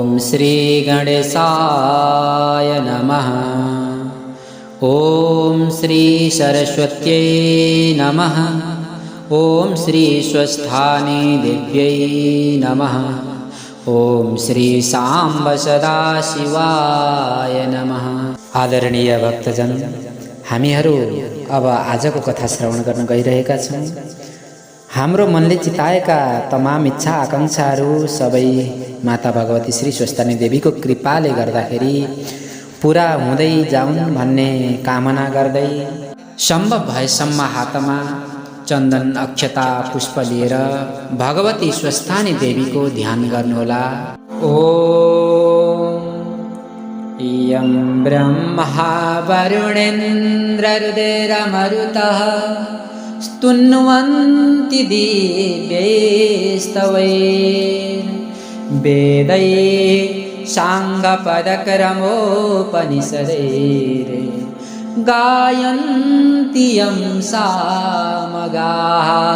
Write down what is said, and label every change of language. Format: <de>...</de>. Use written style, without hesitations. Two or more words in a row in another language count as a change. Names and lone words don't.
<sa>श्री गणेशाय नमः। ॐ श्री सरस्वत्यै नमः। ॐ श्री स्वस्थानी देव्यै नमः। ॐ श्री सांब सदाशिवाय नमः।</sa> <ne>आदरणीय भक्तजन, हामीहरू अब आजको कथा श्रवण गर्न गइरहेका छौँ। हाम्रो मनले चिताएका तमाम इच्छा आकांक्षाहरू सबै माता भगवती श्री स्वस्थानी देवीको कृपाले गर्दाखेरि पुरा हुँदै जाउन् भन्ने कामना गर्दै सम्भव भएसम्म हातमा चन्दन अक्षता पुष्प लिएर भगवती स्वस्थानी देवीको ध्यान गर्नुहोला।</ne> <sa>ओम यं ब्रह्मा वरुणेन्द्ररुद्रमरुतः स्तुन्वन्ति दिव्यैस्तवैर्वेदैः साङ्गपदक्रमोपनिषदैः गायन्ति यं सामगाः।</sa>